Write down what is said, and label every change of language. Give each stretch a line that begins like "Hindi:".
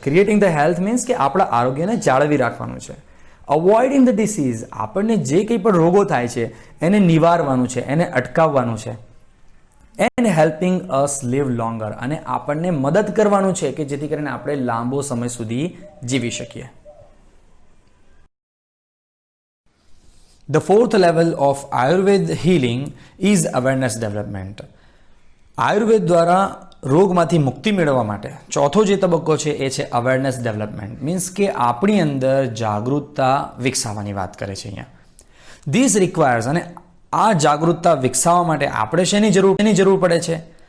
English: creating the health
Gujarati: means કે આપણા આરોગ્યને જાળવી રાખવાનું છે.
English: avoiding the disease,
Gujarati: આપણને જે કંઈ પણ રોગો થાય છે એને નિવારવાનું છે, એને અટકાવવાનું છે.
English: and helping us live longer,
Gujarati: અને આપણને મદદ કરવાનું છે કે જેથી કરીને આપણે લાંબો સમય સુધી જીવી શકીએ.
English: The fourth level of Ayurveda healing is awareness development.
Gujarati: Ayurveda દ્વારા રોગમાંથી મુક્તિ મેળવવા માટે ચોથો જે તબક્કો છે એ છે અવેરનેસ ડેવલપમેન્ટ, મીન્સ કે આપણી અંદર જાગૃતતા વિકસાવવાની વાત કરે છે અહીંયા.
English: this requires,
Gujarati: અને આ જાગૃતતા વિકસાવવા માટે આપણે શેની જરૂર પડે છે?